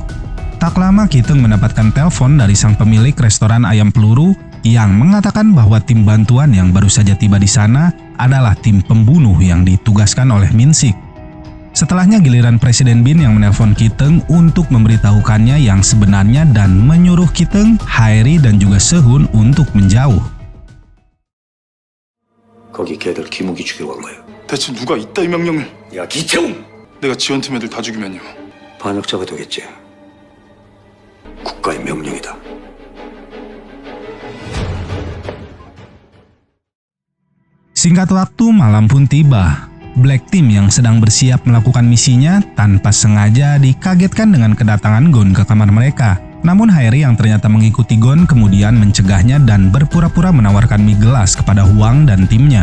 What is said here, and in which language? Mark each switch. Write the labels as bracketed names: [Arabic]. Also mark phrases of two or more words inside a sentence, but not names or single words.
[Indonesian] Tak lama Kiteng mendapatkan telepon dari sang pemilik restoran Ayam Peluru yang mengatakan bahwa tim bantuan yang baru saja tiba di sana adalah tim pembunuh yang ditugaskan oleh Minsik. Setelahnya giliran Presiden Bin yang menelpon Kiteng untuk memberitahukannya yang sebenarnya dan menyuruh Kiteng, Haeri dan juga Sehun untuk menjauh. [Korean] 거기 걔들 김우기 죽이러 간 거예요. 대체 누가 이따위 명령을? 야 기태웅! 내가 지원팀 애들 다 죽이면요. 반역자가 되겠지. 국가의 명령이다. [Indonesian] Singkat waktu, malam pun tiba. Black Team yang sedang bersiap melakukan misinya tanpa sengaja dikagetkan dengan kedatangan Gon ke kamar mereka. Namun Haeri yang ternyata mengikuti Gon kemudian mencegahnya dan berpura-pura menawarkan mie gelas kepada Hwang dan timnya.